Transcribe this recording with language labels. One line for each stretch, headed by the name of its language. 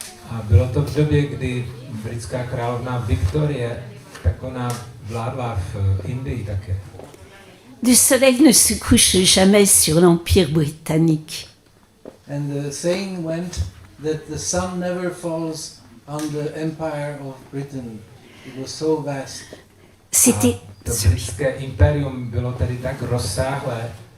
Czech: A bylo to v době, kdy britská královna Viktorie, tak ona vládla v Indii také.
French: Le soleil ne se couche jamais sur l'Empire britannique.
English: And the saying went that the sun never falls on the Empire of Britain. It was so vast.
French: C'était...
Czech: To britské impérium bylo tedy tak rozsáhlé,